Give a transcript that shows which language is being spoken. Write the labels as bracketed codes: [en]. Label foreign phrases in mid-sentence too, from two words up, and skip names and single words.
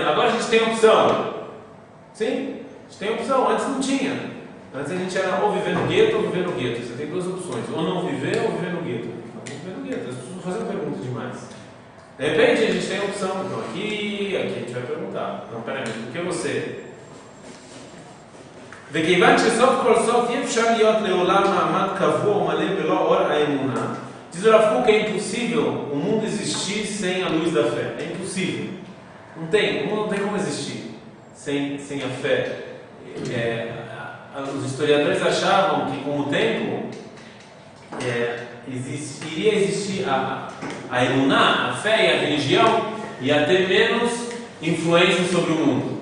[pt] Agora a gente tem opção. Sim? A gente tem opção. Antes não tinha. Antes a gente era ou viver no gueto ou viver no gueto. Você tem duas opções. Ou não viver ou viver no gueto. Não viver no gueto. As pessoas vão fazer perguntas demais. De repente a gente tem a opção. Então aqui a gente vai perguntar. Não, peraí, por que você? [he] וכיוון שסוף כל סוף אי אפשר להיות לעולם מעמד קבוע ומלא בלא אור האמונה, [pt] diz o Rav Kook, é impossível o mundo existir sem a luz da fé. É impossível. Não tem, o mundo não tem como existir sem a fé. Os historiadores achavam que com o tempo iria existir a emuná, a fé e a religião, ia ter menos influência sobre o mundo.